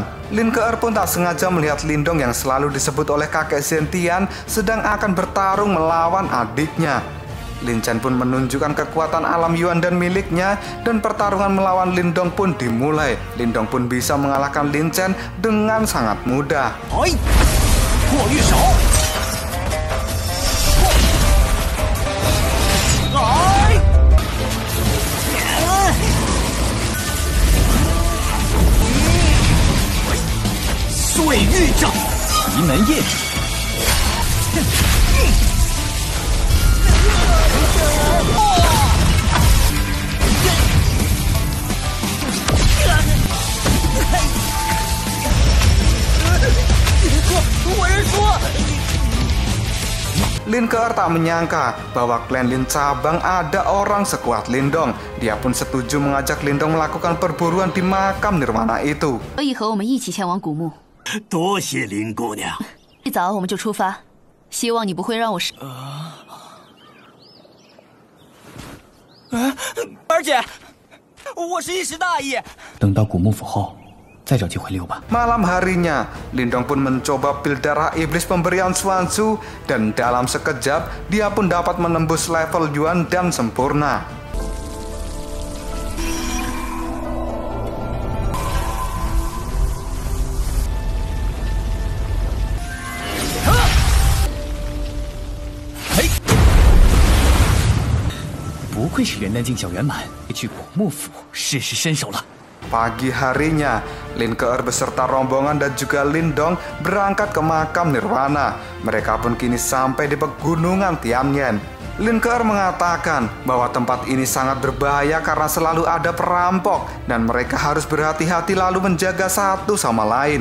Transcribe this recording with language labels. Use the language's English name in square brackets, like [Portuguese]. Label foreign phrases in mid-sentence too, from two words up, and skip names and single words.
[Indonesian] Lin Keer pun tak sengaja melihat Lindong yang selalu disebut oleh kakek Sentian sedang akan bertarung melawan adiknya. Lin Chen pun menunjukkan kekuatan alam Yuan dan miliknya dan pertarungan melawan Lindong pun dimulai. Lindong pun bisa mengalahkan Lin Chen dengan sangat mudah. [Chinese] 过玉手，碎玉掌，奇门印，我认输。 [Indonesian] Lin Keer tak menyangka bahwa klan Lin cabang ada orang sekuat Lindong. Dia pun setuju mengajak Lindong melakukan perburuan di makam nirwana itu. [Chinese] 可以和我们一起前往古墓。多谢林姑娘。一早我们就出发，希望你不会让我失。二姐，我是一时大意。等到古墓府后，再找机会溜吧。 [Indonesian] Malam harinya, Lindong pun mencoba pil darah iblis pemberian Xuanzu dan dalam sekejap dia pun dapat menembus level Yuan dan sempurna. Hey! [Chinese] 不愧是元丹境小圆满，去古墓府试试身手了。 [Indonesian] Pagi harinya, Lin Keer beserta rombongan dan juga Lindong berangkat ke makam nirwana. Mereka pun kini sampai di pegunungan Tianyan. Lin Keer mengatakan bahwa tempat ini sangat berbahaya karena selalu ada perampok dan mereka harus berhati-hati lalu menjaga satu sama lain.